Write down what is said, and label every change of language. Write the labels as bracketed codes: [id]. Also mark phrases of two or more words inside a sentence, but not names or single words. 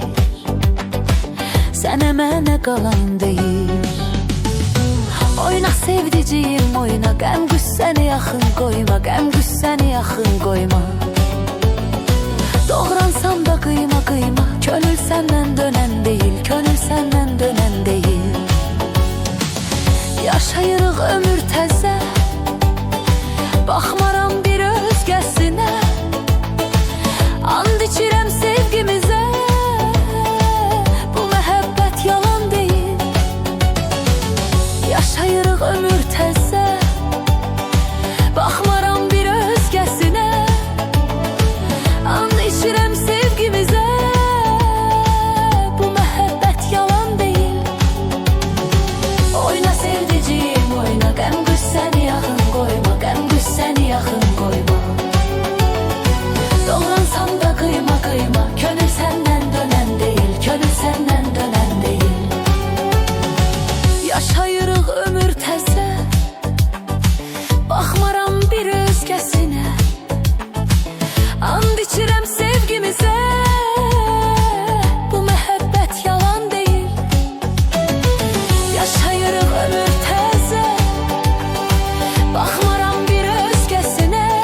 [tr] Sen emene kalan değil. Oyna sevdiciğim oyna, [az] gəm qüssəni yaxın koyma, gəm qüssəni yaxın koyma. [tr] Doğransam da kıyma kıyma, könül senden dönen değil, könül senden dönen değil. [az] Yaşayırıq ömür təzə, baxmaram bir özgəsinə. And içirəm sevgimizə, bu məhəbbət yalan deyil. Yaşayırıq ömür təzə, baxmaram bir özgəsinə. And içirəm sevgimizə, bu məhəbbət yalan deyil. [tr] Oyna sevdiciğim oyna, [az] qəm qüssəni yaxın qoyma, qəm qüssəni yaxın qoyma. [tr] Doğransam da kıyma kıyma, könül senden dönen değil, könül senden dönen değil. [az] Yaşayırıq ömür təzə, baxmaram bir özgəsinə. And içirəm sevgimizə, bu məhəbbət yalan deyil. Yaşayırıq ömür təzə, baxmaram bir özgəsinə.